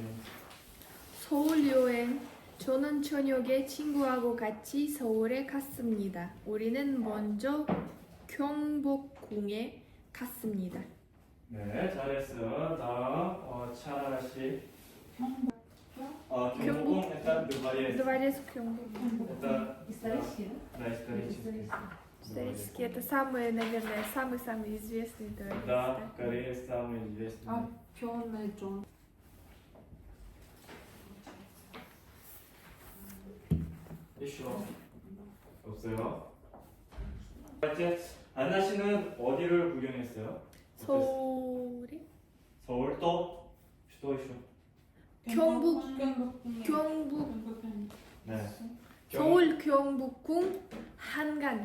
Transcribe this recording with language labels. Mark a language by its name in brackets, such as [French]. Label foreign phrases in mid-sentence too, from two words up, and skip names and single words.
[Korean] 서울 여행. 저는 저녁에 친구하고 같이 서울에 갔습니다. 우리는 먼저 경복궁에 갔습니다. 네, 잘했어. 다음 차라 씨. [Russian] 경복궁 это Дворец Гyeongbokgung. Это Исторический, да? да, исторический. Исторически это самый, наверное, самый известный дворец. Да, в Корее самый известный. А Пёнэджон. [Korean] еще 없어요? отец 안나 씨는 어디를 구경했어요? 서울에? 서울 또? 또 еще? 경북 네. 서울 경복궁 한강.